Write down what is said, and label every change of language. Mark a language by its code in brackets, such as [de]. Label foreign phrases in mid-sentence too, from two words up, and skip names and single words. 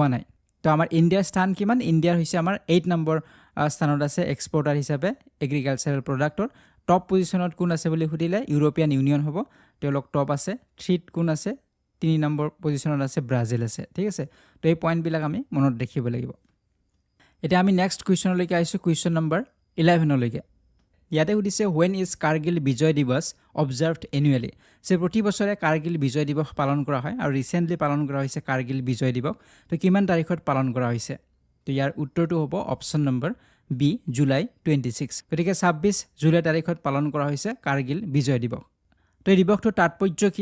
[as] নাই তো আমাৰ ইণ্ডিয়াৰ স্থান কিমান ইণ্ডিয়াৰ হৈছে আমাৰ 8 নম্বৰ স্থানত আছে এক্সপৰ্টাৰ হিচাপে [en] agricultural product [as] টপ পজিশনত কোন আছে বুলি সুধিলে ইউৰোপিয়ান ইউনিয়ন হ'ব তেওঁলোক টপ আছে 3ত কোন আছে 3 নম্বৰ পজিশনত আছে ব্ৰাজিল আছে ঠিক আছে তো এই পইণ্টবিলাক আমি মনত ৰাখিব লাগিব এতিয়া আমি [en] next question [as] আহিছোঁ [en] question number [as] 11 লৈকে ইয়াতে সুধিছে [en] when is [as] কাৰ্গিল বিজয় দিৱস [en] observed annually [as] যে প্ৰতি বছৰে কাৰ্গিল বিজয় দিৱস পালন কৰা হয় আৰু ৰিসেন্টলি পালন কৰা হৈছে কাৰ্গিল বিজয় দিৱস তো কিমান তাৰিখত পালন কৰা হৈছে তো ইয়াৰ উত্তৰটো হ'ব [en] option number B [as] জুলাই 26 গতিকে 26 জুলাই তাৰিখত পালন কৰা হৈছে কাৰ্গিল বিজয় দিৱস তো তো এই দিৱসটোৰ তাৎপৰ্য কি?